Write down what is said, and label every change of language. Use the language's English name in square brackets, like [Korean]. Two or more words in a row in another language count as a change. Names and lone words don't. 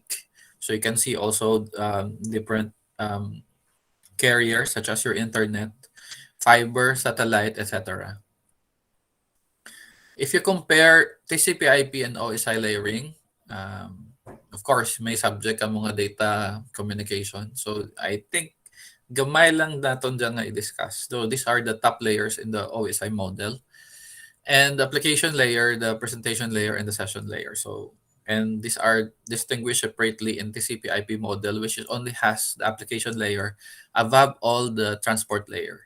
[English] So you can see also different carriers such as your internet, fiber, satellite, etc. If you compare TCP/IP and OSI layering, of course, [Cebuano] may subject ang mga [English] data communication. So I think [Cebuano] gamay lang naton dyan nga i-discuss. [English] So these are the top layers in the OSI model. And the application layer, the presentation layer, and the session layer. So, and these are distinguished separately in TCP/IP model, which only has the application layer above all the transport layer.